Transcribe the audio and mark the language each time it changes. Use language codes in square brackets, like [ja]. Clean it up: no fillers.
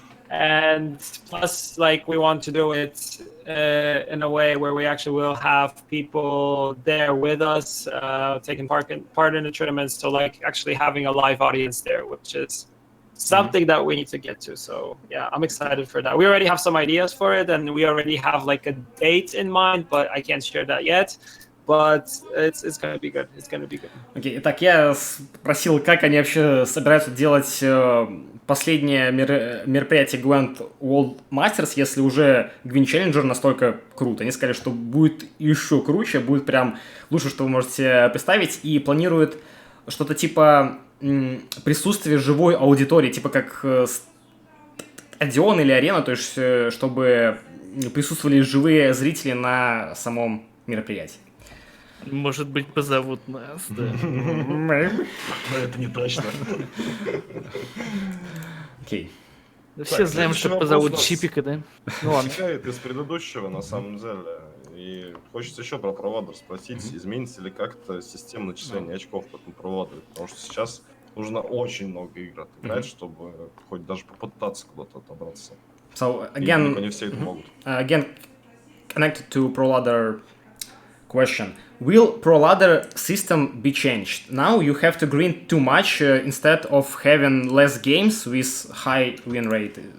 [en] And plus, like, we want to do it in a way where we actually will have people there with us, taking part in the tournaments. So, like, actually having a live audience there, which is something that we need to get to. So, yeah, I'm excited for that. We already have some ideas for it, and we already have, like, a date in mind, but I can't share that yet. But it's gonna be good. It's gonna be good. [ru] Окей, итак, я спросил, как они вообще собираются делать последнее мероприятие Gwent World Masters, если уже Gwin Challenger настолько круто. Они сказали, что будет еще круче, будет прям лучше, что вы можете представить, и планируют что-то типа присутствия живой аудитории, типа как стадион или арена, то есть чтобы присутствовали живые зрители на самом мероприятии. Может быть, позовут нас, да. Но это не точно. Окей. Все знаем, что позовут Чипика, да? Вытекает из предыдущего, на самом деле. И хочется еще про проводер спросить, изменится ли как-то система начисления очков по этому проводеру. Потому что сейчас нужно очень много игр отыграть, чтобы хоть даже попытаться куда-то отобраться. [en] So, again, [ru] не все это могут. [en] Again, connected to ProLadder question. Will ProLadder system be changed? Now you have to grind too much instead of having less games with high win rate.